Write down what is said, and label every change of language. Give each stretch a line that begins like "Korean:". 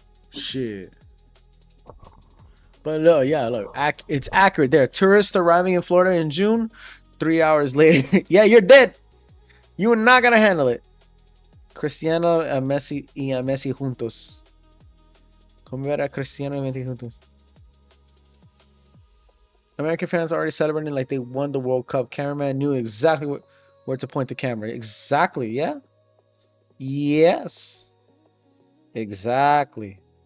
English: Shit. But look, it's accurate there. Tourists arriving in Florida in June, 3 hours later. Yeah, you're dead. You are not gonna handle it.
Spanish: Cristiano, Messi y a Messi juntos. Como ver a Cristiano y Messi juntos.
English: American fans are already celebrating like they won the World Cup. Cameraman knew exactly where to point the camera. Exactly, yeah. Yes. Exactly.